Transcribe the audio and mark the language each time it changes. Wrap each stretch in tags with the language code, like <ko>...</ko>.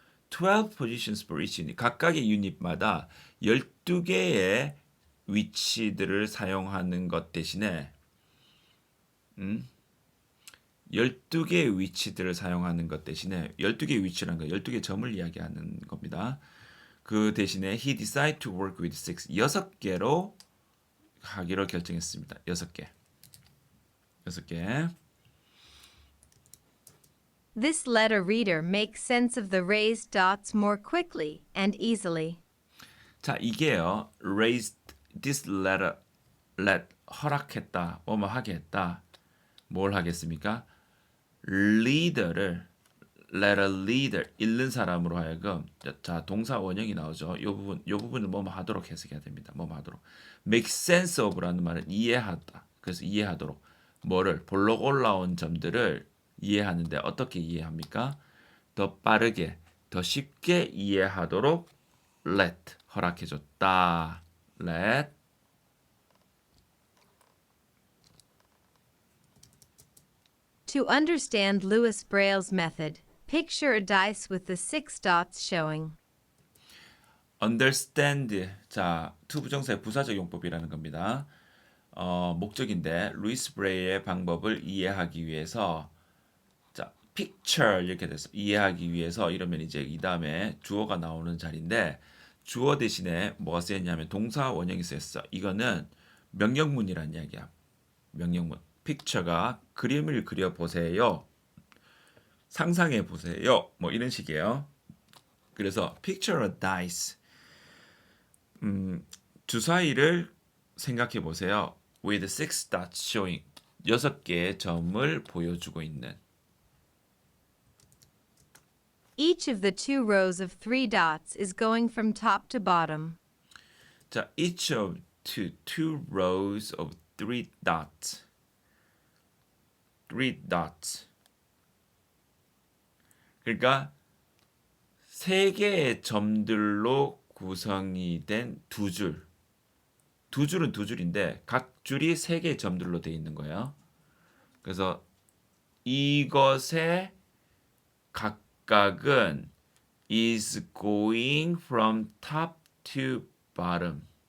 <en>12 positions for each unit.</en> <ko>각각의 유닛마다 12개의 위치들을 사용하는 것 대신에 12개의 위치들을 사용하는 것 대신에 12개의 위치라는 거 12개 점을 이야기하는 겁니다. 그 대신에</ko> <en>he decided to work with 6.</en> <ko>6개로 하기로 결정했습니다. 6개.</ko> <en>This let a reader make sense of the raised dots more quickly and easily.</en> <ko>자, 이게요.</ko> <en>raised this letter let</en> <ko>허락했다. 뭐뭐 하게 했다. 뭘 하겠습니까? leader를</ko> <en>let a leader</en> <ko>읽는 사람으로 하여금 자, 동사 원형이 나오죠. 요 부분을 뭐뭐 하도록 해석해야 됩니다. 뭐뭐 하도록. make sense of라는 말은 이해하다. 그래서 이해하도록 뭐를 볼록 올라온 점들을 이해하는데 어떻게 이해합니까? 더 빠르게, 더 쉽게 이해하도록 let 허락해줬다. let</ko> <en>To understand Louis Braille's method, picture a dice with the 6 dots showing.</en> <ko>understand 자 투부정사의 부사적 용법이라는 겁니다. 목적인데 루이스 브레이의 방법을 이해하기 위해서 자 picture 이렇게 돼서 이해하기 위해서 이러면 이제 이 다음에 주어가 나오는 자리인데 주어 대신에 뭐가 쓰였냐면 동사 원형이 쓰였어. 이거는 명령문이란 이야기야. 명령문. picture가 그림을 그려 보세요. 상상해 보세요. 뭐 이런 식이에요. 그래서</ko> <en>picture a dice.</en> <ko>주사위를 생각해 보세요.</ko> <en>with 6 dots showing.</en> <ko>6개의 점을 보여주고 있는.</ko> <en>Each of the 2 rows of 3 dots is going from top to bottom. 자, each of two rows of 3 dots. 3 dots.</en> <ko>그러니까 3개의 점들로 구성이 된 2줄. 2줄은 2줄인데 각 줄이 3개의 점들로 되어 있는 거예요. 그래서 이것의 각각은</ko> <en>is going from top to bottom.</en>